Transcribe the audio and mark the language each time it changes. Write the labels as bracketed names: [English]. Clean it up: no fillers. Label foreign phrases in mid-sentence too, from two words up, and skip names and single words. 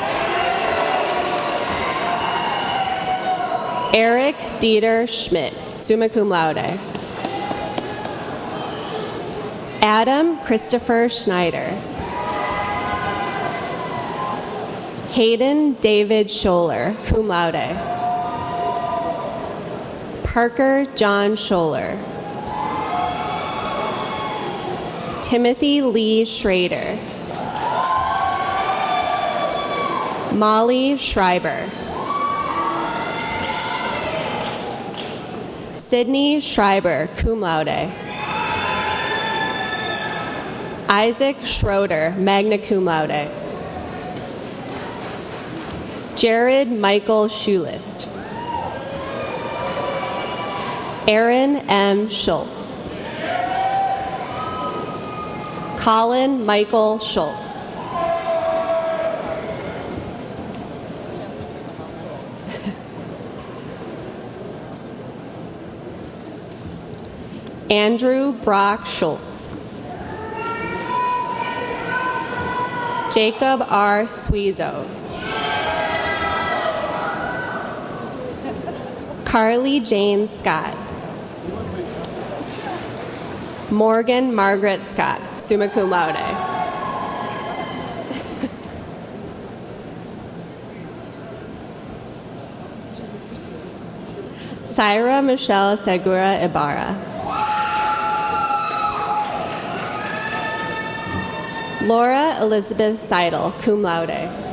[English] Eric Dieter Schmidt, [Latin] summa cum laude. [English] Adam Christopher Schneider. Hayden David Scholler, [Latin] cum laude. [English] Parker John Scholler. Timothy Lee Schrader. Molly Schreiber. Sydney Schreiber, [Latin] cum laude. [English] Isaac Schroeder, [Latin] magna cum laude. [English] Jared Michael Schulist. Aaron M. Schultz. Colin Michael Schultz. Andrew Brock Schultz. Jacob R. Suizo. Carly Jane Scott. Morgan Margaret Scott, [Latin] summa cum laude. [English] Syra Michelle Segura Ibarra. Laura Elizabeth Seidel, [Latin] cum laude.